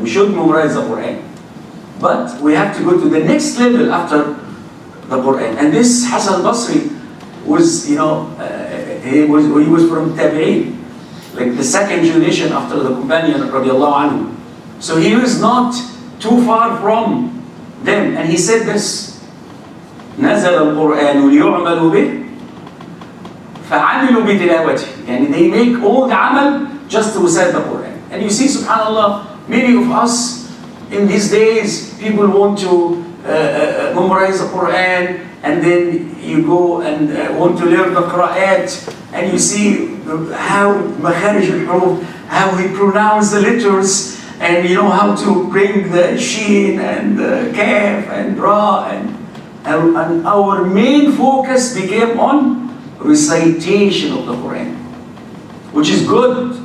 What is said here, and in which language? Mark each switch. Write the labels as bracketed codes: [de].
[en] We should memorize the Quran. But we have to go to the next level after the Quran. And this Hassan al-Basri was, you know, he was from Tabi'een, like the second generation after the companion radiallahu anhu. So he was not too far from them. And he said this, [ar] نزل القرآن ليعمل به فعملوا بتلاوته. [en] And they make all the amal just to recite the Quran. And you see, subhanAllah, many of us in these days, people want to memorize the Quran, and then you go and want to learn the Qur'at, and you see how makharij al-huruf, how he pronounced the letters, and you know how to bring the sheen and the kaf and ra, and our main focus became on recitation of the Quran, which is good.